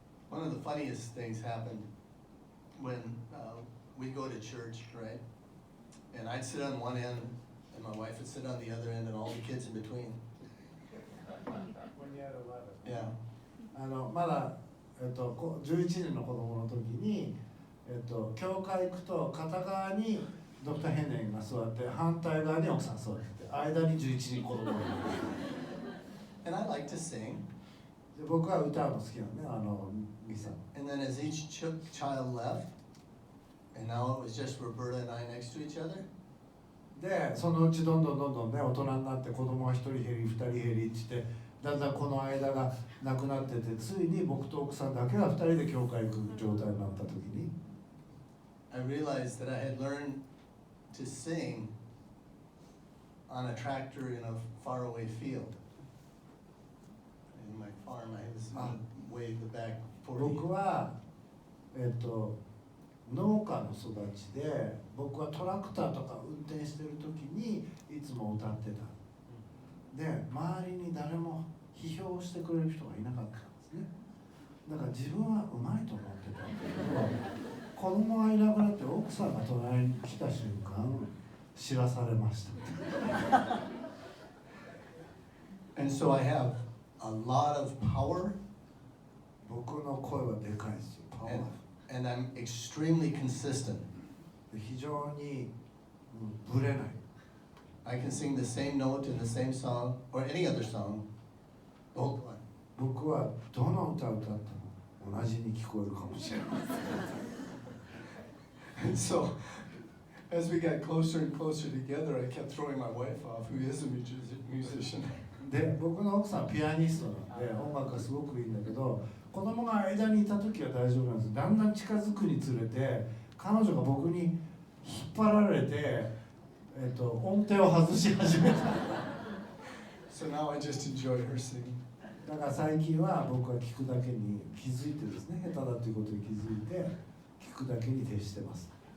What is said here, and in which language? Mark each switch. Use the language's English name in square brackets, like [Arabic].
[English] One of the funniest things happened when we'd go to church, right? And I'd sit on one end, and my wife would sit on the other end, and all the kids in between. When you had 11. Yeah. [Japanese] まだ、11人の子供の時に、教会行くと片側にドクター・ヘネンが座って反対側に奥さん座ってて間に11人子供がいる。 [English] And I like to sing. [Japanese] で僕は歌うの好きなのね、ミサ。 [English] And then as each child left, and now it was just Roberta and I next to each other. [Japanese] で、そのうちどんどんね、大人になって子供が1人減り2人減りって言って、だんだんこの間がなくなってて、ついに僕と奥さんだけが2人で教会行く状態になった時に、 [English] I realized that I had learned to sing on a tractor in a faraway field. In my farm, I was going to wave the back for you. [Japanese] 僕は、農家の育ちで、僕はトラクターとか運転してる時にいつも歌ってた。で、周りに誰も批評してくれる人がいなかったんですね。だから自分はうまいと思ってたんだけど、子供がいなくなって奥さんが隣に来た瞬間、知らされました。 [English] And so I have a lot of power. [Japanese] 僕の声はでかいですよ。パワー。 [English] And I'm extremely consistent. [Japanese] 非常にぶれない。 [English] I can sing the same note in the same song or any other song. Oh, [Japanese] 僕はどの歌を歌っても同じに聞こえるかもしれない。 [English] And so, as we got closer and closer together, I kept throwing my wife off, who is a musician. [Japanese] で、僕の奥さんはピアニストなんで音楽がすごくいいんだけど、子供が間にいた時は大丈夫なんです。だんだん近づくにつれて彼女が僕に引っ張られて、音程を外し始めた。 [English] So now I just enjoy her singing. [Japanese] だから最近は僕は聞くだけに気づいてですね、下手だということに気づいて聞くだけに徹してます。